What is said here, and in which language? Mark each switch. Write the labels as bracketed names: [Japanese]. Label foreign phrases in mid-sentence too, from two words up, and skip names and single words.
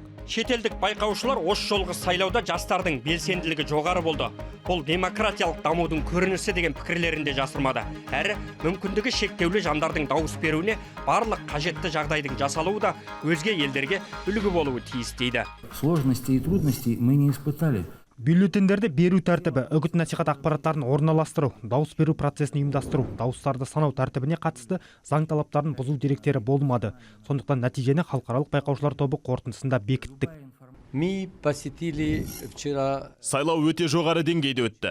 [Kazakh] Шетелдік байқаушылар осы жолғы сайлауда жастардың белсенділігі жоғары болды. Бұл демократиялық дамудың көрінісі деген пікірлерінде жасырмады. Әрі мүмкіндігі шектеулі жандардың дауыс беруіне барлық қажетті жағдайдың жасалуы да өзге елдерге үлгі болуы тиіс дейді. [Russian] Сложности и трудности мы не испытали. [Kazakh] Бюллетендерді беру тәртібі, үгіт насихат ақпараттарын орналастыру, дауыс беру процесін ұйымдастыру, дауыстарды санау тәртібіне қатысты заң талаптарын бұзу деректері болмады. Сондықтан нәтижені халықаралық байқаушылар тобы қорытындысында бекіттік. Сайлау өте жоғары деңгейде өтті.